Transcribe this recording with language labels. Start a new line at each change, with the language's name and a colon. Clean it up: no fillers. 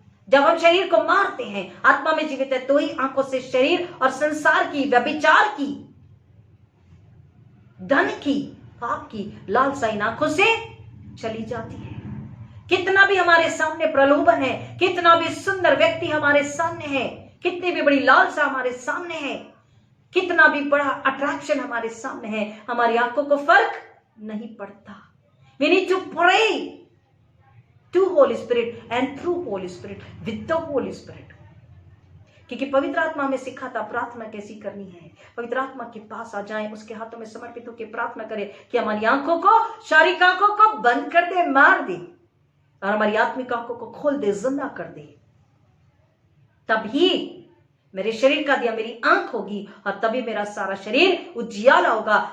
Hindi: जब हम शरीर को मारते हैं, आत्मा में जीवित है, तो ही आंखों से शरीर और संसार की, व्यभिचार की, धन की, पाप की लालसा इन आंखों से चली जाती है। कितना भी हमारे सामने प्रलोभन है, कितना भी सुंदर व्यक्ति हमारे सामने है, कितनी भी बड़ी लालसा हमारे सामने है, कितना भी बड़ा अट्रैक्शन हमारे सामने है, हमारी आंखों को फर्क नहीं पड़ता।
English: We need to pray to Holy Spirit and through Holy Spirit, with the Holy Spirit.
Hindi: क्योंकि पवित्र आत्मा हमें सिखाता प्रार्थना कैसी करनी है। पवित्र आत्मा के पास आ जाएं, उसके हाथों में समर्पित होकर प्रार्थना करें कि हमारी आंखों को, शारीरिक आंखों को बंद कर दे, मार दे, और हमारी आत्मिक आंखों को खोल दे, जिंदा कर दे। तभी मेरे शरीर का दिया मेरी आंख होगी, और तभी मेरा सारा शरीर उजियाला होगा।